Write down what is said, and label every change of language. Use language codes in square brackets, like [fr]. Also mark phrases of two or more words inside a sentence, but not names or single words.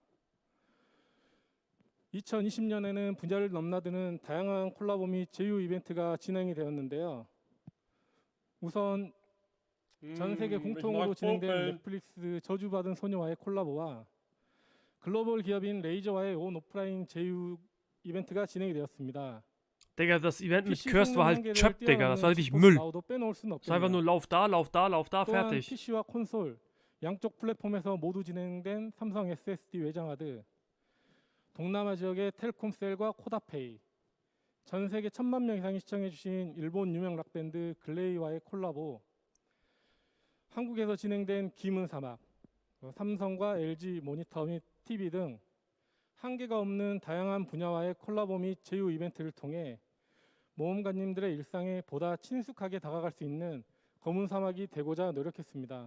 [ko] 2020년에는 분야를 넘나드는 다양한 콜라보 및 제휴 이벤트가 진행이 되었는데요. 우선 전 세계 공통으로 진행된 넷플릭스 저주받은 소녀와의 콜라보와 글로벌 기업인 레이저와의 온 오프라인 제휴 이벤트가 진행이 되었습니다. [de] Digga, das Event mit Curse war halt Chöp, Digga. Das war richtig Müll. Das war einfach nur Lauf da, fertig. [ko] PC와 콘솔 양쪽 플랫폼에서 모두 진행된 삼성 SSD 외장하드, 동남아 지역의 텔콤셀과 코다페이, 전 세계 1000만 명 이상이 시청해주신 일본 유명 락밴드 글레이와의 콜라보, 한국에서 진행된 김은 사막, 삼성과 LG 모니터 및 TV 등 한계가 없는 다양한 분야와의 콜라보 및 제휴 이벤트를 통해 모험가님들의 일상에 보다 친숙하게 다가갈 수 있는 검은 사막이 되고자 노력했습니다.